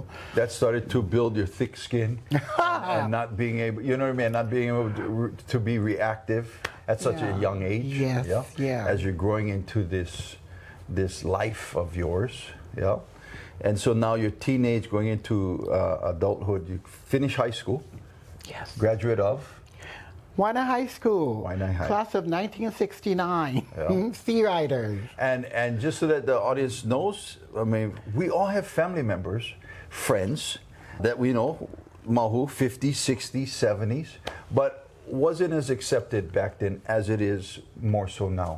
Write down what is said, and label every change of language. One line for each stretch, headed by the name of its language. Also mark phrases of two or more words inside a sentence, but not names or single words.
English: That started to build your thick skin and not being able, you know what I mean, not being able to be reactive at such a young age. Yes, yeah. As you're growing into this life of yours. Yeah. And so now you're teenage, going into adulthood. You finish high school, Yes. graduate of. Waiʻanae High School. Waiʻanae High. Class of 1969. Yeah. Sea Riders. And just so that the audience knows, I mean, we all have family members, friends that we know, Māhū, 50s, 60s, 70s, but wasn't as accepted back then as it is more so now.